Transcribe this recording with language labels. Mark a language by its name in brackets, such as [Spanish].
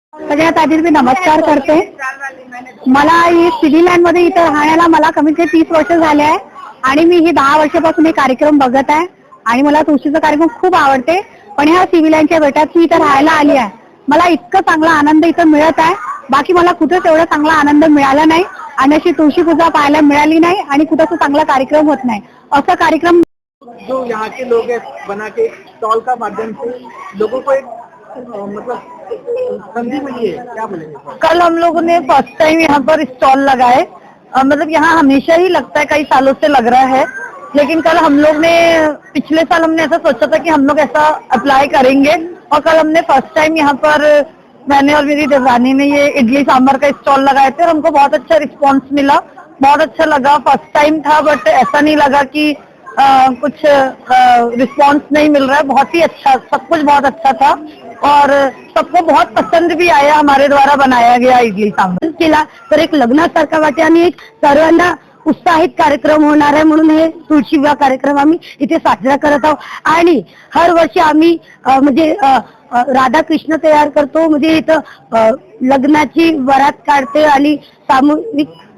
[Marathi] सगळ्यात आधी मी नमस्कार करते. मला ही सिव्हिलाईन मध्ये इथं राहण्याला मला कमीत कमी 30 वर्ष झाले आहे आणि मी ही 10 वर्षापासून हे कार्यक्रम बघत आहे आणि मला तुळशीचा कार्यक्रम खूप आवडते. पण ह्या सिव्हिलाईनच्या बेटात मी इथं राहायला आली आहे. मला इतका चांगला आनंद इथं मिळत आहे. बाकी मला कुठेच एवढा चांगला आनंद मिळाला नाही आणि अशी तुळशी पूजा पाहायला मिळाली नाही आणि कुठेच चांगला कार्यक्रम होत नाही. असा कार्यक्रम [Hindi] जो यहाँ के लोग हैं बना के स्टॉल का माध्यम से लोगों को एक मतलब संधि मिली है, क्या बोलेंगे? कल हम लोगों ने फर्स्ट टाइम यहाँ पर स्टॉल लगाए. मतलब यहाँ हमेशा ही लगता है, कई सालों से लग रहा है, लेकिन कल हम लोग ने पिछले साल हमने ऐसा सोचा था कि हम लोग ऐसा अप्लाई करेंगे और कल हमने फर्स्ट टाइम यहाँ पर मैंने और मेरी देवरानी ने ये इडली सांभर का स्टॉल लगाए थे और हमको बहुत अच्छा रिस्पांस मिला. बहुत अच्छा लगा. फर्स्ट टाइम था बट ऐसा नहीं लगा कि कुछ रिस्पांस नहीं मिल रहा है. बहुत ही अच्छा, सब कुछ बहुत अच्छा था और सबको बहुत पसंद भी आया हमारे द्वारा बनाया गया इडली सांभर. [Marathi] केला तर एक लग्नासारखा वाटे आणि एक सर्वांना उत्साहित कार्यक्रम होणार आहे म्हणून हे तुळशी विवाह कार्यक्रम आम्ही इथे साजरा करत आहोत. आणि हर वर्षी आम्ही म्हणजे राधा कृष्ण तयार करतो. म्हणजे इथं लग्नाची वरात काढते आणि सामूहिक.